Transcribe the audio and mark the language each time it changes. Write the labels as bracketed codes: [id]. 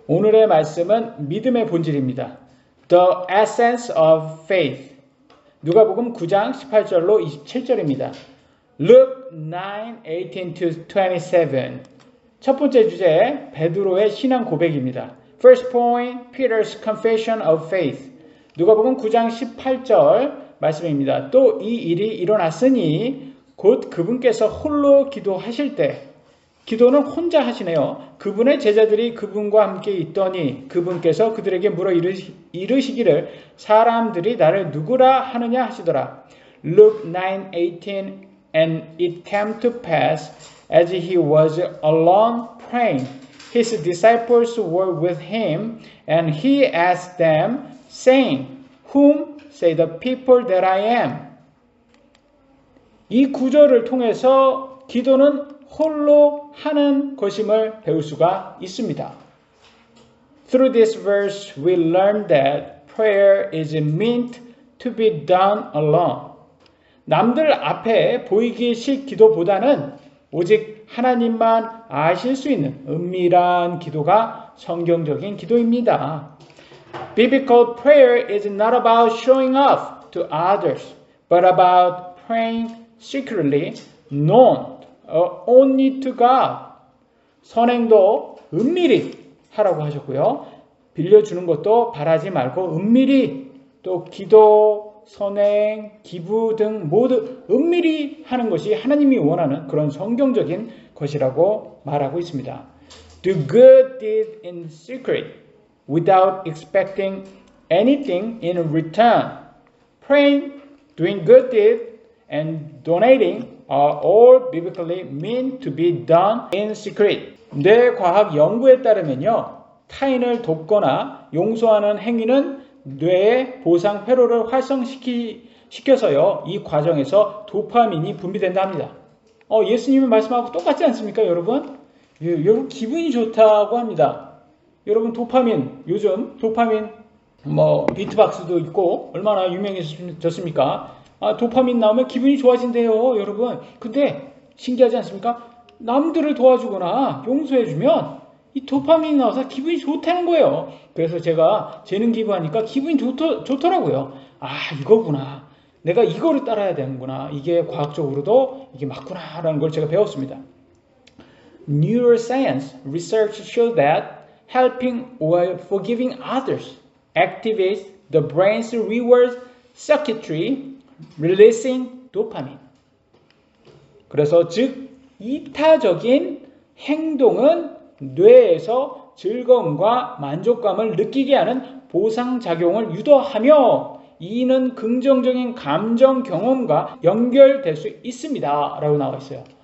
[ko] 오늘의 말씀은 믿음의 본질입니다. [en] The essence of faith. [ko] 누가복음 9장 18절로 27절입니다. [en] Luke 9:18-27. [ko] 첫 번째 주제, 베드로의 신앙 고백입니다. [en] First point, Peter's confession of faith. [ko] 누가복음 9장 18절 말씀입니다. 또 이 일이 일어났으니 곧 그분께서 홀로 기도하실 때, 기도는 혼자 하시네요. 그분의 제자들이 그분과 함께 있더니 그분께서 그들에게 물어 이르시기를 사람들이 나를 누구라 하느냐 하시더라. [en] Luke 9:18 And it came to pass as he was alone praying, his disciples were with him, and he asked them, saying, Whom say the people that I am? [ko] 이 구절을 통해서 기도는 홀로 하는 것임을 배울 수가 있습니다. [en] Through this verse, we learn that prayer is meant to be done alone. [ko] 남들 앞에 보이기식 기도보다는 오직 하나님만 아실 수 있는 은밀한 기도가 성경적인 기도입니다. [en] Biblical prayer is not about showing off to others, but about praying secretly, known only to God. [ko] 선행도 은밀히 하라고 하셨고요. 빌려주는 것도 바라지 말고 은밀히, 또 기도, 선행, 기부 등 모두 은밀히 하는 것이 하나님이 원하는 그런 성경적인 것이라고 말하고 있습니다. [en] Do good deeds in secret without expecting anything in return. Praying, doing good deeds, and donating are all biblically meant to be done in secret. [ko] 뇌과학 연구에 따르면요, 타인을 돕거나 용서하는 행위는 뇌의 보상 회로를 활성시켜서요, 이 과정에서 도파민이 분비된다 합니다. 예수님의 말씀하고 똑같지 않습니까, 여러분? 여러분 기분이 좋다고 합니다. 여러분 도파민, 요즘 도파민 비트박스도 있고 얼마나 유명해졌습니까? 도파민 나오면 기분이 좋아진대요, 여러분. 근데 신기하지 않습니까? 남들을 도와주거나 용서해주면 이 도파민이 나와서 기분이 좋다는 거예요. 그래서 제가 재능 기부하니까 기분이 좋더라고요. 이거구나. 내가 이거를 따라야 되는구나. 이게 과학적으로도 이게 맞구나라는 걸 제가 배웠습니다. [en] Neuroscience research shows that helping or forgiving others activates the brain's reward circuitry, releasing dopamine. [ko] 그래서 즉 이타적인 행동은 뇌에서 즐거움과 만족감을 느끼게 하는 보상작용을 유도하며 이는 긍정적인 감정 경험과 연결될 수 있습니다. 라고 나와 있어요.